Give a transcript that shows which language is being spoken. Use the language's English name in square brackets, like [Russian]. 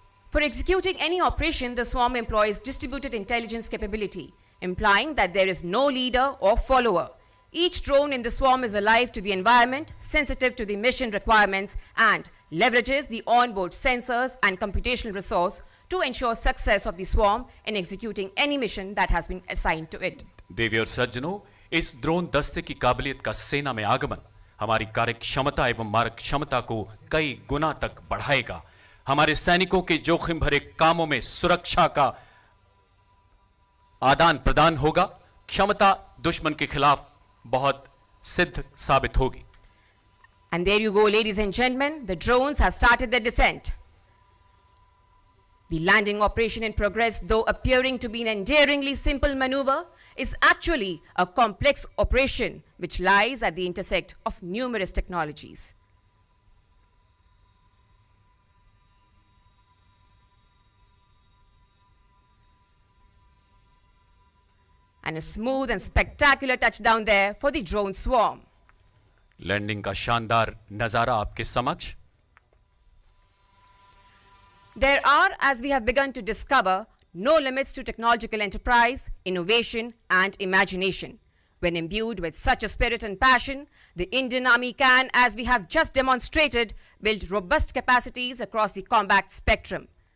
[English] For executing any operation, the swarm employs distributed intelligence capability, implying that there is no leader or follower. Each drone in the swarm is alive to the environment, sensitive to the mission requirements, and leverages the onboard sensors and computational resource to ensure success of the swarm in executing any mission that has been assigned to it. [Hindi] देवी और सज्जनों, इस drone दस्ते की काबिलियत का सेना में आगमन हमारी कार्य क्षमता एवं मारक क्षमता को कई गुना तक बढ़ाएगा। हमारे सैनिकों के जोखिम भरे कामों में सुरक्षा का आदान प्रदान होगा। क्षमता दुश्मन के खिलाफ बहुत सिद्ध साबित होगी। [English] And there you go, ladies and gentlemen, the drones have started their descent. The landing operation in progress, though appearing to be an endearingly simple maneuver, is actually a complex operation which lies at the intersect of numerous technologies. And a smooth and spectacular touchdown there for the drone swarm. [Hindi] Landing का शानदार नजारा आपके समक्ष। [English] There are, as we have begun to discover, no limits to technological enterprise, innovation, and imagination. When imbued with such a spirit and passion, the Indian Army can, as we have just demonstrated, build robust capacities across the combat spectrum.